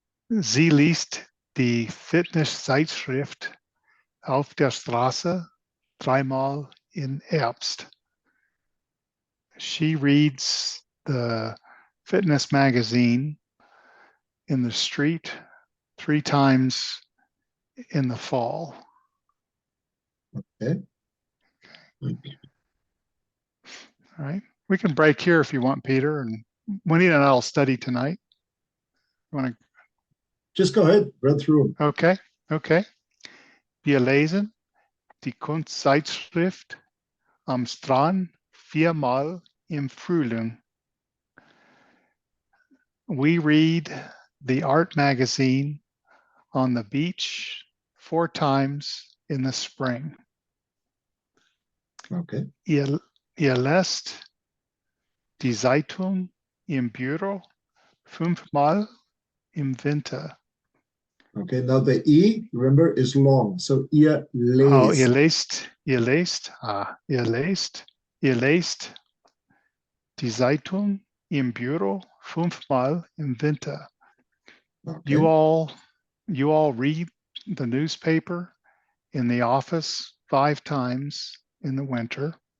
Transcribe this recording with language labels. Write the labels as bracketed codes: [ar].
[de] Sie liest die Fitnesszeitschrift auf der Straße dreimal im Herbst. [en] She reads the fitness magazine in the street 3 times in the fall. Okay. All right. we can break here if you want, Peter, and Juanita and I'll study tonight. You want to? Just go ahead, read through them. Okay, okay. [de] Wir lesen die Kunstzeitschrift am Strand viermal im Frühling. [en] We read the art magazine on the beach 4 times in the spring. Okay. [de] Ihr lest die Zeitung im Büro 5-mal im Winter. [en] Okay, now the E, remember, is long. [de] So ihr lest. Oh, ihr lest die Zeitung im Büro 5-mal im Winter. [en] Okay. You all read the newspaper in the office 5 times in the winter.